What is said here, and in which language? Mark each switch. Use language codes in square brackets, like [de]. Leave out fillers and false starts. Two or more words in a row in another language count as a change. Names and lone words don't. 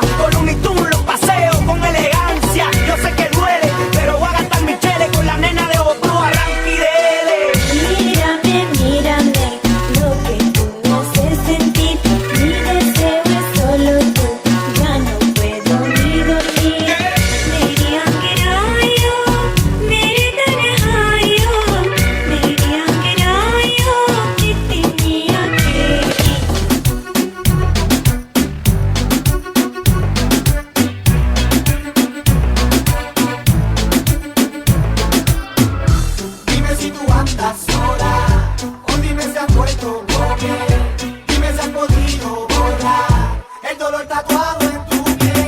[es] Con un Tunes los paseo con elegancia. Yo sé que duele, pero voy a gastar mi chele con la nena de otro arranque y dele. Mírame, mírame, lo que tú me haces sentir. Mi deseo es solo tú, ya no puedo ni dormir. [hi] मेरी अंगड़ाइयों, मेरे तन्हाइयों, मेरी अंगड़ाइयों, कितनी अकेली. [es] Dime si tú andas sola, o dime si has vuelto con él. Dime si has podido borrar el dolor tatuado en tu piel.